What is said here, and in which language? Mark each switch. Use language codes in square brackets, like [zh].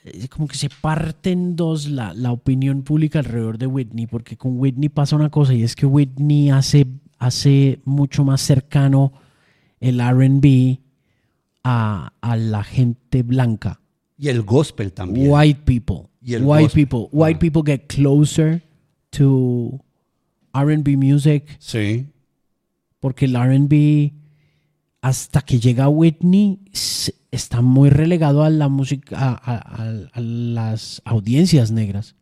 [es] Como que se parte en dos la opinión pública alrededor de Whitney, porque con Whitney pasa una cosa y es que Whitney hace mucho más cercano el R&B a la gente blanca. Y el gospel también. [en] White people. White people get closer to R&B music. [es] Sí. Porque el R&B, hasta que llega Whitney, está muy relegado a la música, a las audiencias negras.